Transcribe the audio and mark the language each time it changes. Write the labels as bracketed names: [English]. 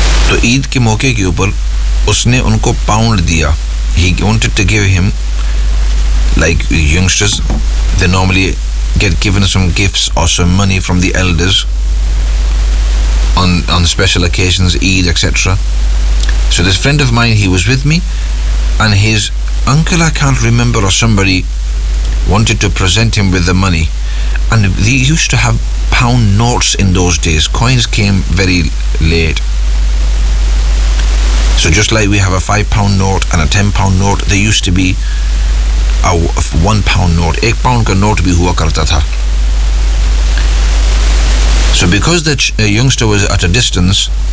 [Urdu] तो ईद के मौके के ऊपर उसने उनको पाउंड दिया [English] He wanted to give him Like youngsters, they normally get given some gifts or some money from the elders on special occasions, Eid, etc. So this friend of mine, he was with me, and his uncle, I can't remember, or somebody wanted to present him with the money. And they used to have pound notes in those days. Coins came very late. So just like we have a £5 note and a £10 note, they used to be a £1 note, [Urdu] एक pound का note भी हुआ करता था [English] so because the youngster was at a distance